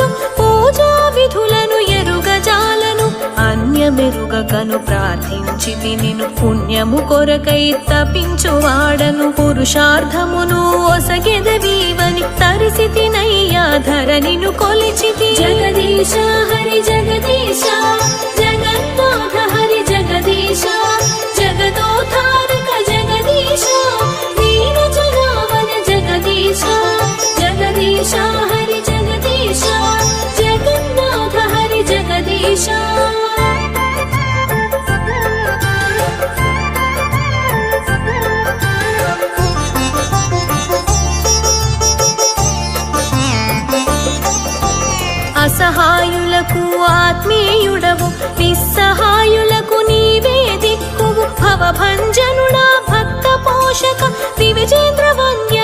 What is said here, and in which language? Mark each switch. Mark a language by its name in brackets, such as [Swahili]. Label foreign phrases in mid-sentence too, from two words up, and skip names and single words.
[Telugu] పూజా విధులను ఎరుగజాలను అన్యమెరుగకను ప్రార్థించి నిన్ను పుణ్యము కొరకై తపించువాడను పురుషార్థమును ఒసగెదవీవని తరిసితినయ్యా ధరణిను కొలిచితి జగదీశ హరి జగదీశ జగన్నాథ హరి జగదీశ [Sanskrit] जगदोद्धारक जगदीश दीनजनावन जगदीश जगदीश हरि जगदीश जगन्नाथ हरि जगदीश [Telugu] అసహాయులకు ఆత్మీయుడవు నిస్సహాయులకు నీవే దిక్కువు భవభంజనుడా భక్త పోషక దివిజేంద్ర వన్య